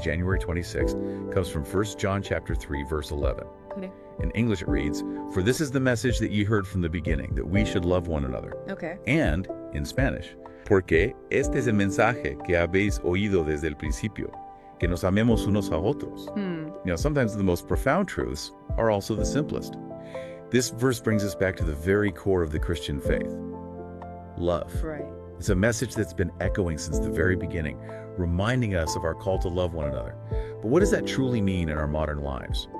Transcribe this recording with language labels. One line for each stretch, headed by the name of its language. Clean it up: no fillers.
English: January 26th, comes from 1 John chapter 3, verse 11. Okay. In English, it reads, "For this is the message that ye heard from the beginning, that we should love one another." Okay. And, in Spanish,
Spanish: porque este es el mensaje que habéis oído desde el principio, que nos amemos unos a otros.
English: Sometimes the most profound truths are also the simplest. This verse brings us back to the very core of the Christian faith. Love. Right. It's a message that's been echoing since the very beginning, reminding us of our call to love one another. But what does that truly mean in our modern lives?